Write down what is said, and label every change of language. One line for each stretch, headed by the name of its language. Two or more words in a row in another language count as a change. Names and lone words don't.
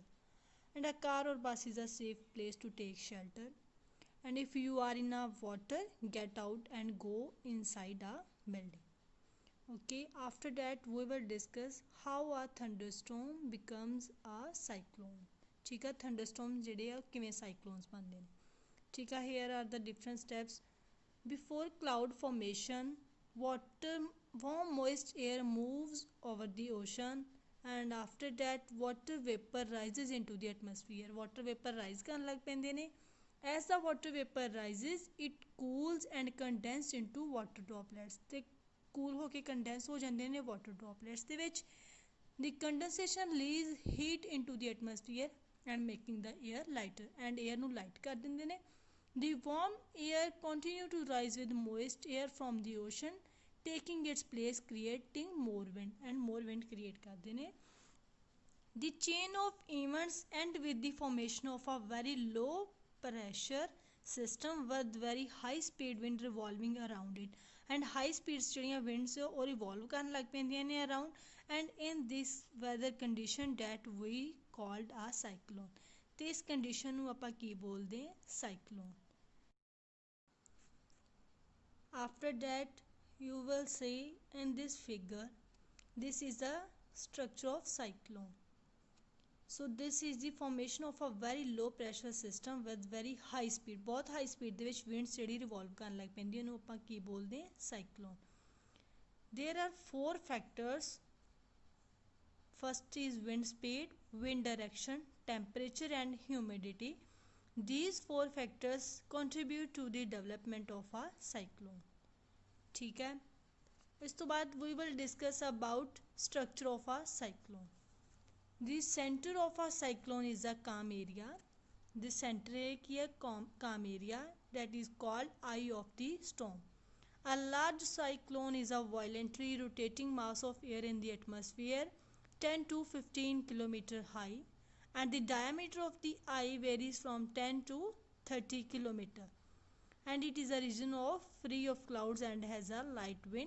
English: And a car or bus is a safe place to take shelter. And if you are in a water, get out and go inside a building. Okay, after that we will discuss how a thunderstorm becomes a cyclone.
Hindi: ठीक है,
Punjabi: thunderstorm ਜਿਹੜੇ ਆ ਕਿਵੇਂ cyclones ਬਣਦੇ ਨੇ. ਠੀਕ ਹੈ,
English: here are the different steps. Before cloud formation, warm moist air moves over the ocean, and after that water vapor rises into the atmosphere. Water vapor rise
Punjabi: ਕਰਨ ਲੱਗ ਪੈਂਦੇ ਨੇ.
English: As the water vapor rises, it cools and condenses into water droplets.
Punjabi: ਤੇ cool ਹੋ ਕੇ condense ਹੋ ਜਾਂਦੇ ਨੇ
English: water droplets
Punjabi: ਦੇ ਵਿੱਚ.
English: The condensation releases heat into the atmosphere and making the air lighter, and air
Punjabi: ਨੂੰ light ਕਰ ਦਿੰਦੇ ਨੇ.
English: The warm air continue to rise with moist air from the ocean, taking its place, creating more wind, and more wind create
Punjabi: ਕਰਦੇ ਨੇ.
English: The chain of events end with the formation of a very low pressure system with very high speed wind revolving around it, and high speeds
Punjabi: ਜਿਹੜੀਆਂ winds ਉਹ revolve ਕਰਨ ਲੱਗ ਪੈਂਦੀਆਂ ਨੇ
English: around, and in this weather condition that we called a cyclone.
Punjabi: ਤੇ ਇਸ condition ਨੂੰ ਆਪਾਂ ਕੀ ਬੋਲਦੇ cyclone.
English: After that you will see in this figure, this is the structure of cyclone. So this is the formation of a very low pressure system with very high speed.
Punjabi: बहुत
English: high speed
Punjabi: ਦੇ ਵਿੱਚ winds ਜਿਹੜੀ revolve ਕਰਨ ਲੱਗ ਪੈਂਦੀ ਉਹਨੂੰ ਆਪਾਂ ਕੀ ਬੋਲਦੇ cyclone.
English: There are 4 factors. First is wind speed, wind direction, temperature and humidity. These 4 factors contribute to the development of a cyclone.
Hindi: ठीक है, इस तो बाद
English: we will discuss about structure of a cyclone. The center of a cyclone is a calm area. The center
Hindi: एक ही है
English: calm area, that is called eye of the storm. A large cyclone is a violently rotating mass of air in the atmosphere 10 to 15 km high, and the diameter of the eye varies from 10 to 30 km, and it is a region of free of clouds and has a light wind.